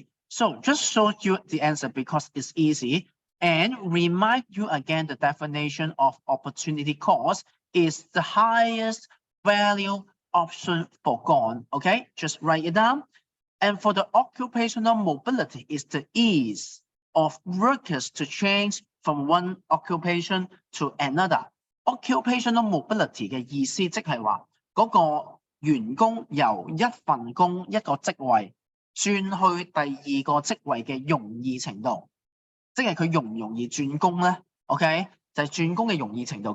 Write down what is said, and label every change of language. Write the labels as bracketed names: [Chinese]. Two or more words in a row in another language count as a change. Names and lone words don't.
[English] So just show you the answer because it's easy, and remind you again the definition of opportunity cost is the highest value option foregone, okay? Just write it down. And for the occupational mobility is the ease of workers to change from one occupation to another. Occupational mobility [Cantonese] 嘅意思即係話嗰個員工由一份工一個職位轉去第二個職位嘅容易程度，即係佢容唔容易轉工咧 ？OK， 就係轉工嘅容易程度。